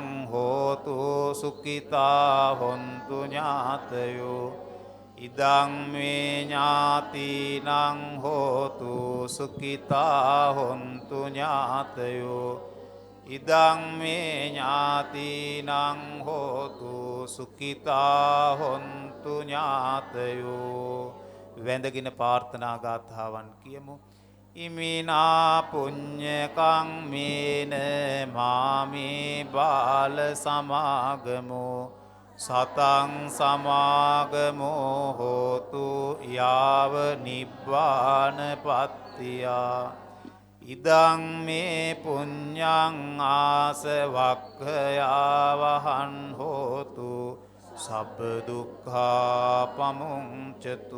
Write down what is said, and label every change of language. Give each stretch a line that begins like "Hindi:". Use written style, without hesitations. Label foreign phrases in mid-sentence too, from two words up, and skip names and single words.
Pali: හෝතු සුඛිතා හොන්තු ඥාතයෝ ඉදම්මේ ඥාතිනං හෝතු සුඛිතා හොන්තු ඥාතයෝ ඉදම්මේ ඥාතිනං හෝතු සුඛිතා හොන්තු ඥාතයෝ
Sinhala: වැඳගෙන ප්‍රාර්ථනා ගාථාවන් කියමු.
Pali: ඉමිනා පුඤ්ඤ කම්මේන මාමේ බාල සමාගමෝ සතං සමාගමෝ හෝතු යාව නිබ්බාන පත්තියා ඉදං මේ පුඤ්ඤං ආසවක්ඛයාවහං හෝතු සබ්බ දුක්ඛා පමුංචතු